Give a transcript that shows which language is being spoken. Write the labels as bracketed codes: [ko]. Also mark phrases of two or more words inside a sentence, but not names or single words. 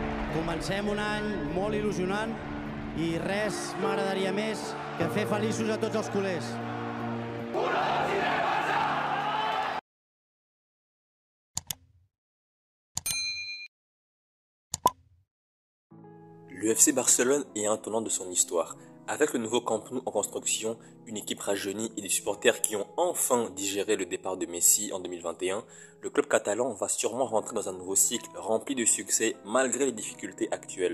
[ca] Comencem un any molt il·lusionant i res m'agradaria més que fer feliços a tots els culers. [fr] Le FC Barcelone est un tournant de son histoire. Avec le nouveau Camp Nou en construction, une équipe rajeunie et des supporters qui ont enfin digéré le départ de Messi en 2021, le club catalan va sûrement rentrer dans un nouveau cycle rempli de succès malgré les difficultés actuelles.